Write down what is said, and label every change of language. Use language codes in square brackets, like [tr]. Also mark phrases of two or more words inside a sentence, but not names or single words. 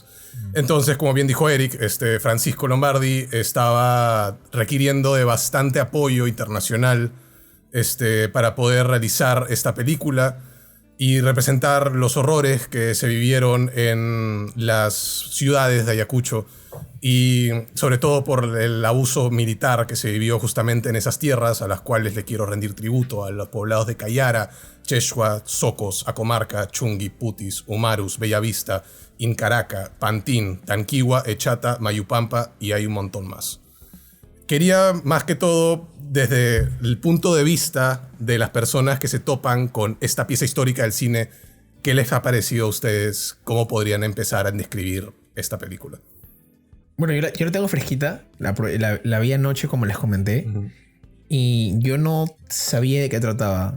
[es] Entonces, como bien dijo Eric, Francisco Lombardi estaba requiriendo de bastante apoyo internacional para poder realizar esta película y representar los horrores que se vivieron en las ciudades de Ayacucho y sobre todo por el abuso militar que se vivió justamente en esas tierras, a las cuales le quiero rendir tributo, a los poblados de Cayara, Cheshua, Socos, Acomarca, Chungui, Putis, Humarus, Bellavista, Incaraca, Pantín, Tanquigua, Echata, Mayupampa y hay un montón más. Quería más que todo desde el punto de vista de las personas que se topan con esta pieza histórica del cine, ¿qué les ha parecido a ustedes? ¿Cómo podrían empezar a describir esta película? Bueno, yo la tengo fresquita, la vi anoche como les comenté, y yo no sabía de qué trataba.